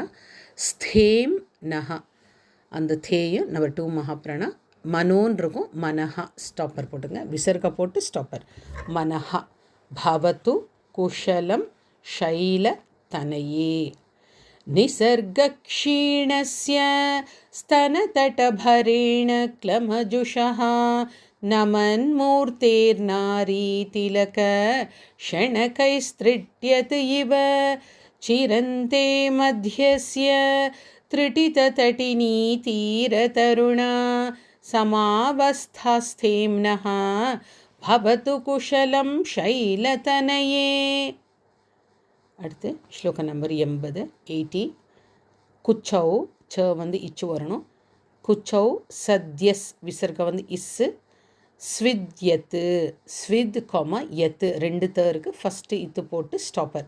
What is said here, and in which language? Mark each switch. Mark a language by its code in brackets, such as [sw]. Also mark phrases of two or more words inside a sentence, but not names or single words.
[sa] स्थेम्नः, [ta] அந்த தேயும் நம்பர் 2 மகாப்ராணா. மனோன்னு இருக்கும், மனஹா ஸ்டாப்பர் போட்டுங்க, விசர்க போட்டு ஸ்டாப்பர். [sa] मनः भवतु कुशलं शैल तनये. நிசர்கக்ஷீணஸ்ய स्तनतटभरेण क्लमजुषः नमन्मूर्तेर्नारी तिलक क्षणकैस्तृट्यत इव चिरन्ते मध्यस्य त्रिटिततटिनी तीरतरुणा समावस्थास्थेम्नः भवतु कुशलं शैलतनये. [ta] அடுத்து ஸ்லோகம் நம்பர் 80 80. குச்சௌ, ச வந்து இச்சு வரணும். [sa] कुचौ सद्यस्, [ta] விசர்க வந்து இஸ்ஸு. ஸ்வித்யத்து, ஸ்வித் காமா யத்து, ரெண்டு தருக்கு ஃபஸ்ட்டு இத்து போட்டு ஸ்டாப்பர்.